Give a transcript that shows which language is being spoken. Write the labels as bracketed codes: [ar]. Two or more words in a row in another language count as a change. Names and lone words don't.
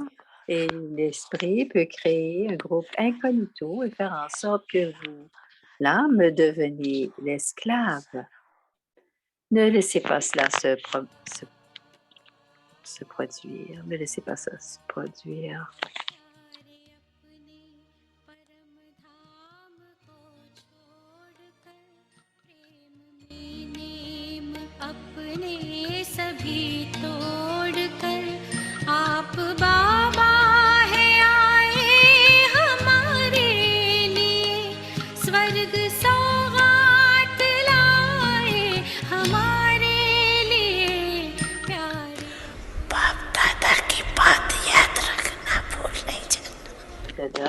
[fr] Et l'esprit peut créer un groupe incognito et faire en sorte que vous, l'âme, devenez l'esclave. Ne laissez pas cela se produire. Ne laissez pas ça se produire. [hi] अपने सभी तोड़कर आप बाबा है आए हमारे लिए स्वर्ग सौगात लाए हमारे लिए प्यार बाप दादा की बात याद रखना भूल नहीं जाना Dada.